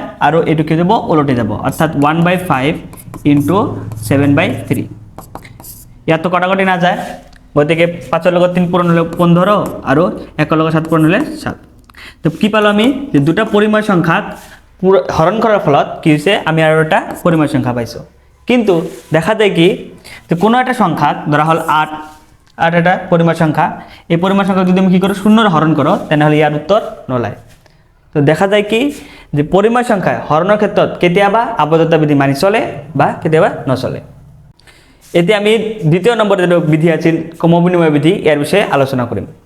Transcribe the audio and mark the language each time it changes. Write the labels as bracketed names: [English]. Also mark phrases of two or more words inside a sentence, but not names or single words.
[Assamese] আৰু এটো কি যাব উলটে যাব অৰ্থাৎ 1/5 * 7/3 ইয়াত তো কটাকটি না যায় গতিকে 5 ৰ লগত 3 পূৰণ হলে 15 আৰু 1 ৰ লগত 7 পূৰণ হলে 7 তো কি পালো আমি যে দুটা পৰিমেয় সংখ্যাক হৰণ কৰাৰ ফলত কি হৈছে আমি আৰু এটা পৰিমেয় সংখ্যা পাইছো কিন্তু দেখা যায় কি যে কোনো একটা সংখ্যাক ধৰা হল 8 এটা পৰিমেয় সংখ্যা এই পৰিমেয় সংখ্যা যদি আমি কি কৰো 0 ৰ হৰণ করো তেনহলে ইয়াৰ উত্তৰ নলায় তো দেখা যায় কি যে পৰিমেয় সংখ্যা হৰণৰ ক্ষেত্ৰত কেতিয়াবা আবদ্ধতা বিধি মানি চলে বা কেতিয়াবা নচলে এতিয়া আমি দ্বিতীয় নম্বৰ যে বিধি আছিল ক্ৰমবিনিময় বিধি ইয়াৰ বিষয়ে আলোচনা কৰিম